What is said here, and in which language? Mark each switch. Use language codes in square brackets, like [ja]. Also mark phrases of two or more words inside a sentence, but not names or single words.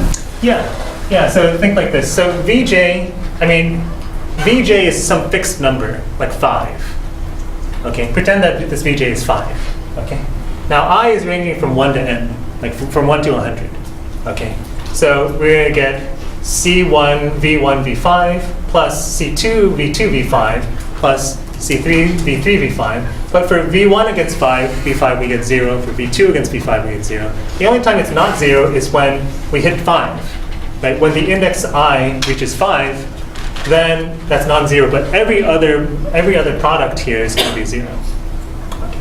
[en] Yeah, so think like this. So VJ is some fixed number, like 5. Okay, pretend that this VJ is 5. Okay, now I is ranging from 1 to n, like from 1 to 100. Okay, so we're going to get C1 V1 V5 plus C2 V2 V5 plus C3 V3 V5. But for V1 against V5 we get 0. For V2 against V5 we get 0. The only time it's not 0 is when we hit 5. Right? When the index I reaches 5, then that's non-zero. But every other product here is going to be 0. Okay.